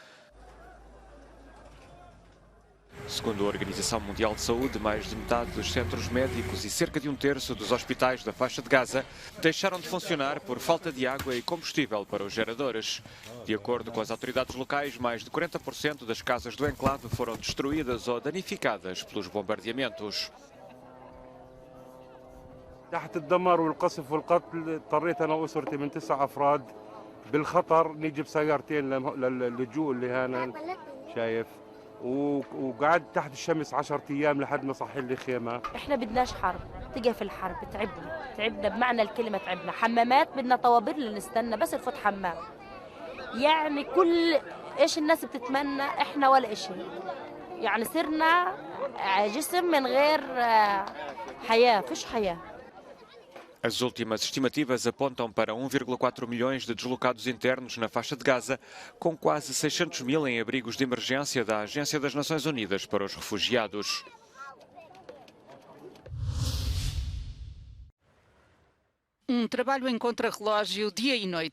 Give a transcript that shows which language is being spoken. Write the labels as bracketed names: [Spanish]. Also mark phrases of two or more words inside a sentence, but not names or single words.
[Portuguese] Segundo a Organização Mundial de Saúde, mais de metade dos centros médicos e cerca de um terço dos hospitais da faixa de Gaza deixaram de funcionar por falta de água e combustível para os geradores. De acordo com as autoridades locais, mais de 40% das casas do enclave foram destruídas ou danificadas pelos bombardeamentos. [Arabic] تحت الدمار والقصف والقتل اضطريت انا واسرتي من 9 افراد بالخطر نجي بسيارتين للجوء اللي هنا شايف وقعدت تحت الشمس 10 ايام لحد ما صحي لي خيمه. احنا بدناش حرب، تقف الحرب تعبنا بمعنى الكلمه، تعبنا. حمامات بدنا طوابير لنستنى بس نفوت حمام. يعني كل ايش الناس بتتمنى احنا ولا شيء. يعني صرنا جسم من غير حياه، فيش حياه. [Portuguese] As últimas estimativas apontam para 1,4 milhões de deslocados internos na faixa de Gaza, com quase 600 mil em abrigos de emergência da Agência das Nações Unidas para os Refugiados. Um trabalho em contrarrelógio dia e noite.